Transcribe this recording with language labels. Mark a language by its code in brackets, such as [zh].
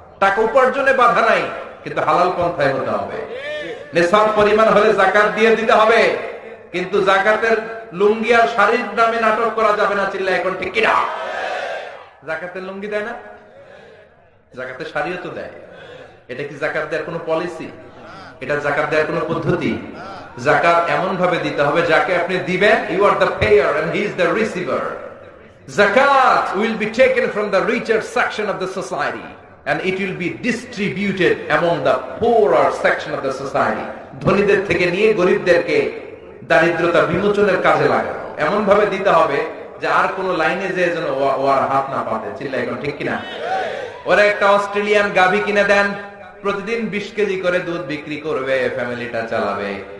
[bn] টাকা উপার্জনে বাধা নাই, কিন্তু হালাল পন্থায় হতে হবে। নিসাব পরিমাণ হলে যাকাত দিয়ে দিতে হবে, কিন্তু যাকাতের লুঙ্গি আর শাড়ির নামে নাটক করা যাবে না। চিল্লায় এখন ঠিক কিনা? যাকাতের লুঙ্গি দেয় না, যাকাতের শাড়িও তো দেয়। এটা কি যাকাত দেওয়ার কোনো পলিসি? এটা যাকাত দেওয়ার কোনো পদ্ধতি? যাকাত এমন ভাবে দিতে হবে যাকে আপনি দিবেন, [en] You are the payer and he is the receiver. Zakat will be taken from the richer section of the society and it will be distributed among the poorer section of the society. [bn] ধনীদের থেকে নিয়ে গরিবদেরকে দারিদ্রতা বিমোচনের কাজে লাগানো। এমন ভাবে দিতে হবে যে আর কোন লাইনে যে যেন ওর হাত না পাতে। চিল্লা এখন ঠিক কিনা? ওরা একটা অস্ট্রেলিয়ান গাভী কিনে দেন, প্রতিদিন 20 কেজি করে দুধ বিক্রি করবে, ফ্যামিলিটা চালাবে।